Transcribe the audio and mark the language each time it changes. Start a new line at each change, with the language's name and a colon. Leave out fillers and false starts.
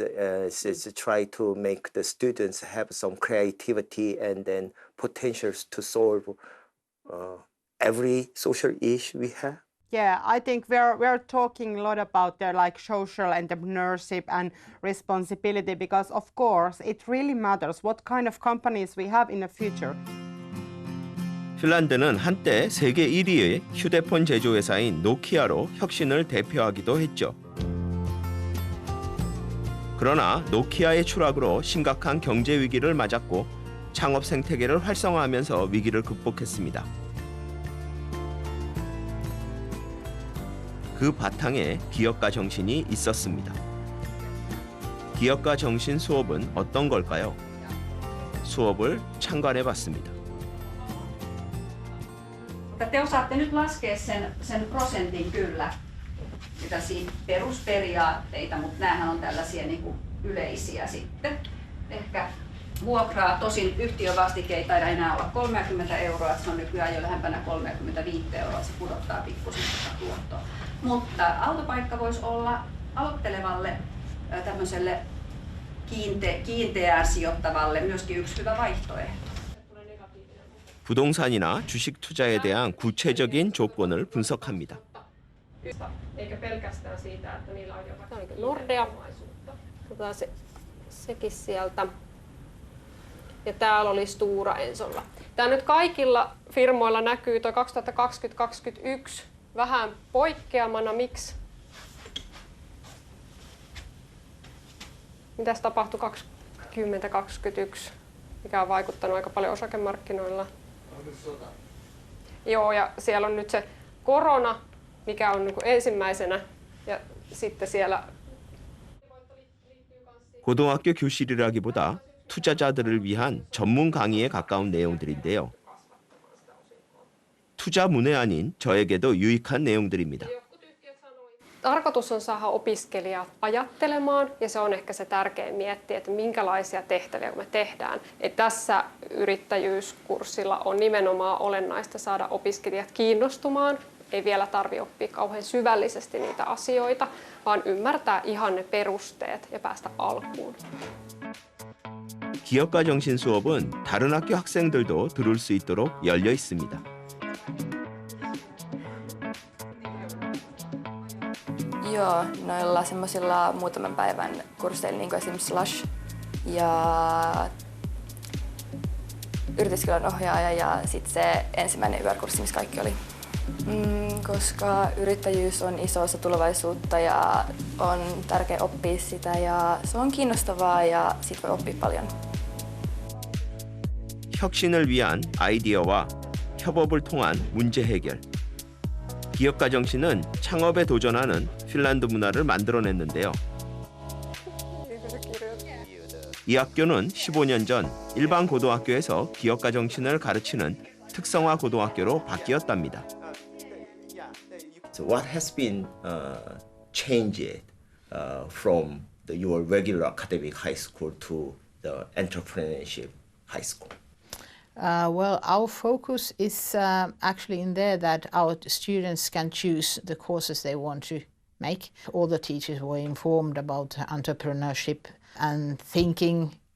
English: It's try to make the students have some creativity and then potentials to solve every social issue we have. Yeah, I think we're talking a lot about the like social entrepreneurship and responsibility because of course it really matters what kind of companies we have in the future.
Korean: 핀란드는 한때 세계 1위의 휴대폰 제조회사인 노키아로 혁신을 대표하기도 했죠. 그러나 노키아의 추락으로 심각한 경제 위기를 맞았고 창업 생태계를 활성화하면서 위기를 극복했습니다. 그 바탕에 기업가 정신이 있었습니다. 기업가 정신 수업은 어떤 걸까요? 수업을 참관해봤습니다.
Finnish: Te osaatte nyt laskea sen prosentin kyllä, mitä siinä perusperiaatteita, mutta näähän on tällaisia niin kuin yleisiä sitten. Ehkä vuokraa, tosin yhtiövastike ei taida enää olla 30 €, se on nykyään jo lähempänä 35 €, se pudottaa pikkusen sitä tuottoa. Mutta autopaikka voisi olla aloittelevalle tämmöiselle kiinteään sijoittavalle myöskin yksi hyvä vaihtoehto.
Korean: 부동산이나 주식 투자에 대한 구체적인 조건을 분석합니다.
Finnish: Eikä pelkästään siitä, että niillä on jopa Nordea. Otetaan sekin sieltä. Ja täällä oli Stora Ensolla. Tää nyt kaikilla firmoilla näkyy tuo 2020-2021 vähän poikkeamana. Miksi? Mitäs tapahtui 2021, mikä on vaikuttanut aika paljon osakemarkkinoilla? Joo, ja siellä on nyt se korona, mikä on niin kuin ensimmäisenä, ja sitten siellä...
Korean: 고등학교 교실이라기보다 투자자들을 위한 전문 강의에 가까운 내용들인데요. 투자 문외한인 저에게도 유익한 내용들입니다.
Finnish: Tarkoitus on saada opiskelijat ajattelemaan, ja se on ehkä se tärkein miettiä, että minkälaisia tehtäviä me tehdään. Et tässä yrittäjyyskurssilla on nimenomaan olennaista saada opiskelijat kiinnostumaan. Ei vielä tarvitse oppia kauhean syvällisesti niitä asioita, vaan ymmärtää ihan ne perusteet ja päästä alkuun.
Korean: 기업가 정신 수업은 다른 학교 학생들도 들을 수 있도록 열려 있습니다.
Finnish: Joo, noilla semmoisilla muutaman päivän kursseilla, niin kuin esimerkiksi Slush ja yrityskylän ohjaaja ja sitten se ensimmäinen YR-kurssi, missä kaikki oli. Koska yrittäjyys on iso osa tulevaisuutta ja on tärkeää oppia sitä ja se on kiinnostavaa ja siitä voi oppia paljon.
Korean: 혁신을 위한 아이디어와 협업을 통한 문제 해결. 기업가 정신은 창업에 도전하는 핀란드 문화를 만들어냈는데요. 이 학교는 15년 전 일반 고등학교에서 기업가 정신을 가르치는 특성화 고등학교로 바뀌었답니다.
English: So what has been changed from your regular academic high school to the entrepreneurship high school? Well, our focus is actually in there that our students can choose the courses they want to make. All the teachers were informed about entrepreneurship and thinking